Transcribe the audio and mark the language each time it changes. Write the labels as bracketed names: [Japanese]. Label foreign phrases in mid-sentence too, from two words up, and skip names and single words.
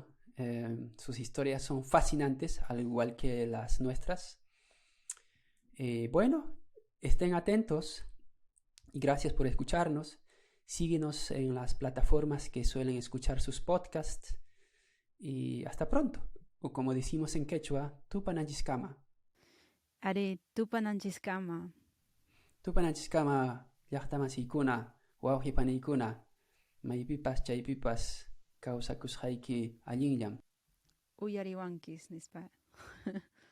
[Spanish] Sus historias son fascinantes, al igual que las nuestras. Bueno, estén atentos y gracias por escucharnos. Síguenos en las plataformas que suelen escuchar sus podcasts y hasta pronto. O como decimos en quechua, tupananchiskama. [Quechua] Are tupananchiskama. Tupananchiskama llaqtamasikuna, wawqipaniykuna, maypipas chaypipas kawsakusqayki allinllam. Uyariwankis, nispa.